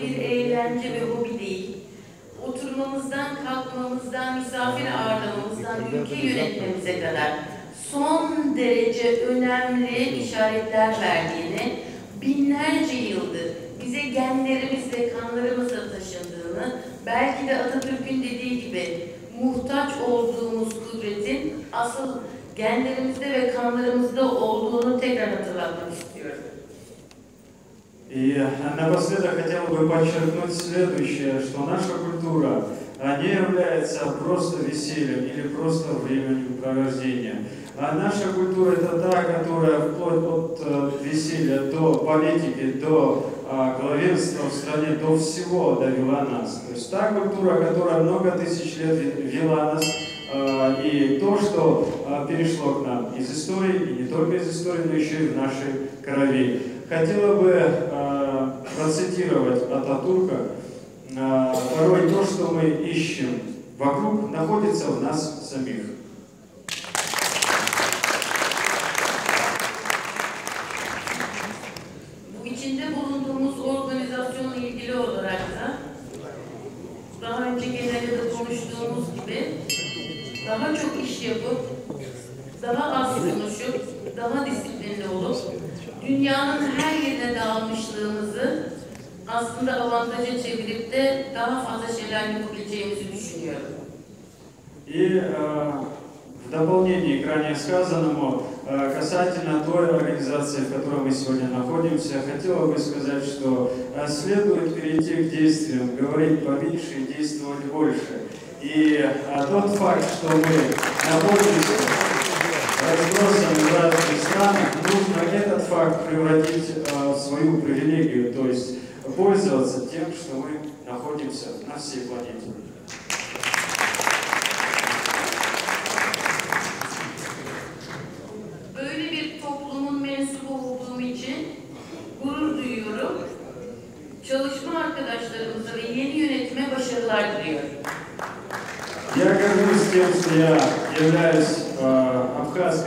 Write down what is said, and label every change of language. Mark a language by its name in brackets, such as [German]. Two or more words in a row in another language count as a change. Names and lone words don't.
[Turkish] bir eğlence ve hobi değil, oturmamızdan, kalkmamızdan, misafir ağırlamamızdan, ülke yönetmemize kadar son derece önemli işaretler verdiğini, binlerce yıldır bize genlerimizle, kanlarımızla taşındığını, belki de Atatürk'ün dediği gibi muhtaç olduğumuz kudretin asıl genlerimizde ve kanlarımızda olduğunu tekrar hatırlatmak istiyorum. [Russian] И напоследок хотел бы подчеркнуть следующее, что наша культура не является просто весельем или просто времяпровождением. А наша культура это та, которая вплоть от веселья до политики, до главенства в стране, до всего довела нас. То есть та культура, которая много тысяч лет вела нас, и то, что перешло к нам из истории, и не только из истории, но еще и в нашей крови. Хотела бы процитировать Ататурка. Порой то, что мы ищем вокруг, находится в нас самих. [Turkish] Bu içinde bulunduğumuz organizasyonla ilgili olarak da daha önce genelde de konuştuğumuz gibi daha çok iş yapıp, daha az konuşup, daha disiplinli olup, dünyanın her yerine dağılmışlığımızı aslında avantaja çevirip de daha fazla şeyler yapabileceğimizi düşünüyorum. [Russian] И в дополнение к ранее сказанному, касательно той организации, в которой мы сегодня находимся, хотела бы сказать, что следует перейти к действиям, говорить поменьше и действовать больше. И тот факт, что мы находимся разбросаны в разных странах, нужно этот факт превратить в свою привилегию, то есть пользоваться тем, что мы находимся на всей планете. [Turkish] Böyle bir toplumun mensubu olduğum için gurur duyuyorum. Çalışma arkadaşlarımıza ve yeni yönetime başarılar diliyorum. [Russian] Я горжусь тем, что я являюсь Кавказска.